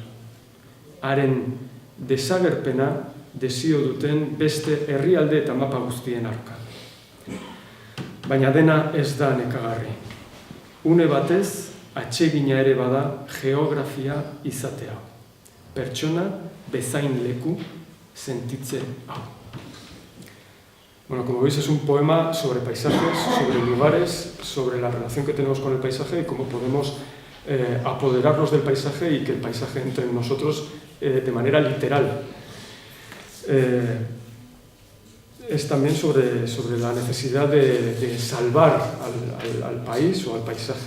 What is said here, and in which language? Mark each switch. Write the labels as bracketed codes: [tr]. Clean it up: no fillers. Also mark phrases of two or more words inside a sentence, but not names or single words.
[eu] Haren desagerpena desio duten beste herrialde eta mapa guztien arka. Baina dena ez da nekagarri. Une batez, atsegina ere bada geografia izatea. Pertsona bezain leku sentitze hau. [es] Bueno, como veis, es un poema sobre paisajes, sobre lugares, sobre la relación que tenemos con el paisaje y cómo podemos apoderarnos del paisaje y que el paisaje entre en nosotros de manera literal. Es también sobre la necesidad de salvar al país o al paisaje.